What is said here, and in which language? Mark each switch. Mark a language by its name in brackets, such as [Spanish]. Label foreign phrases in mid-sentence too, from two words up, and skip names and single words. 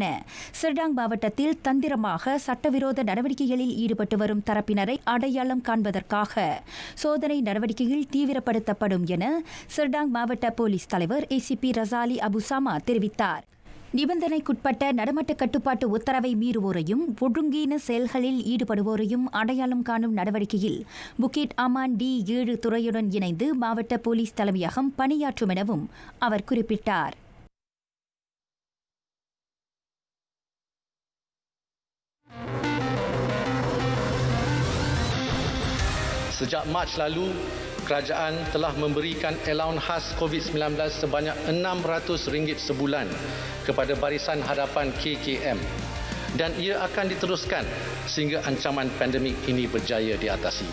[Tamil] சர்டாங் மாவட்டத்தில் தந்திரமாக சட்டவிரோத நடவடிக்கைகளில் ஈடுபட்டு வரும் தரப்பினரை அடையாளம் காண்பதற்காக சோதனை நடவடிக்கைகள் தீவிரப்படுத்தப்படும் என சர்டாங் மாவட்ட போலீஸ் தலைவர் ACP ரசாலி அபுசாமா தெரிவித்தார். நிபந்தனைக்குட்பட்ட நடமாட்ட கட்டுப்பாட்டு உத்தரவை மீறுவோரையும் ஒழுங்கீன செயல்களில் ஈடுபடுவோரையும் அடையாளம் காணும் நடவடிக்கையில் புக்கிட் அமான் D7 துறையுடன் இணைந்து மாவட்ட போலீஸ் தலைமையகம் பணியாற்றும் எனவும் அவர் குறிப்பிட்டார். [Malay] Sejak Mac lalu, kerajaan telah memberikan allowance khas COVID-19 sebanyak RM600 sebulan kepada Barisan Hadapan KKM dan ia akan diteruskan sehingga ancaman pandemik ini berjaya diatasi.